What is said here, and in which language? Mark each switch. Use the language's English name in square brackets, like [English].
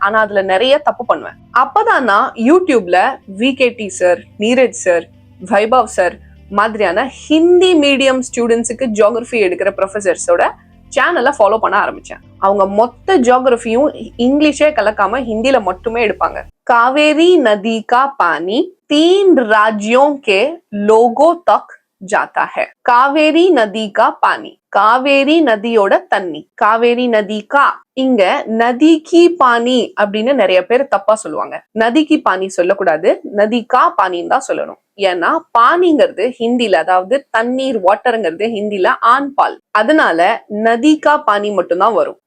[Tamil] ஆனா அதுல நிறைய தப்பு பண்ணுவேன். அப்பதான் நான் யூடியூப்ல VKT sir, Neeraj sir, Vaibhav sir மாதிரியான ஹிந்தி மீடியம் ஸ்டூடெண்ட்ஸுக்கு ஜியோகிராஃபி எடுக்கிற ப்ரொஃபசர்ஸோட சேனலை ஃபாலோ பண்ண ஆரம்பிச்சேன். அவங்க மொத்த ஜியோகிராஃபியும் இங்கிலீஷே கலக்காம ஹிந்தில மட்டுமே எடுப்பாங்க. [Hindi] कावेरी नदी का पानी 3 राज्यों के लोगों तक जाता है। कावेरी नदी का पानी, [Tamil] காவேரி நதியோட தண்ணி, காவேரி நதி கா. இங்க நதி கி பானி அப்படின்னு நிறைய பேர் தப்பா சொல்லுவாங்க. நதிக்கு பானி சொல்லக்கூடாது, நதி கா பானின்னு தான் சொல்லணும். ஏன்னா பானிங்கிறது ஹிந்தில, அதாவது தண்ணீர் வாட்டருங்கிறது ஹிந்தில ஆண் பால், அதனால நதி கா பானி மட்டும்தான் வரும்.